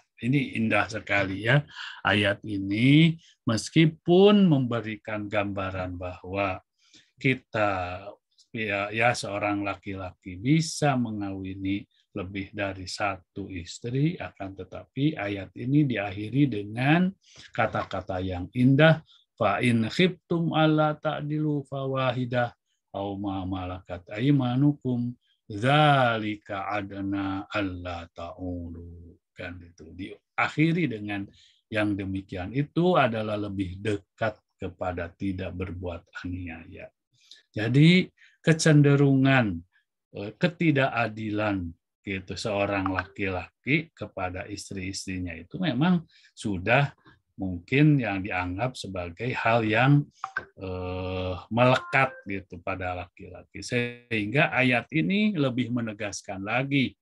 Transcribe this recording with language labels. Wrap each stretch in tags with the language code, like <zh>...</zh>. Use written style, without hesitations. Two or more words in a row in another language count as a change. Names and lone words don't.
<id>Ini indah sekali ya ayat ini, meskipun memberikan gambaran bahwa kita ya seorang laki-laki bisa mengawini lebih dari satu istri, akan tetapi ayat ini diakhiri dengan kata-kata yang indah,</id> <ar>فإن خفتم ألا تعدلوا فواحدة أو ما ملكت أيمانكم ذلك أدنى ألا تعولوا.</ar> <id>Kan itu diakhiri dengan yang demikian itu adalah lebih dekat kepada tidak berbuat aniaya. Jadi kecenderungan ketidakadilan gitu seorang laki-laki kepada istri-istrinya itu memang sudah mungkin yang dianggap sebagai hal yang melekat gitu pada laki-laki, sehingga ayat ini lebih menegaskan lagi.</id>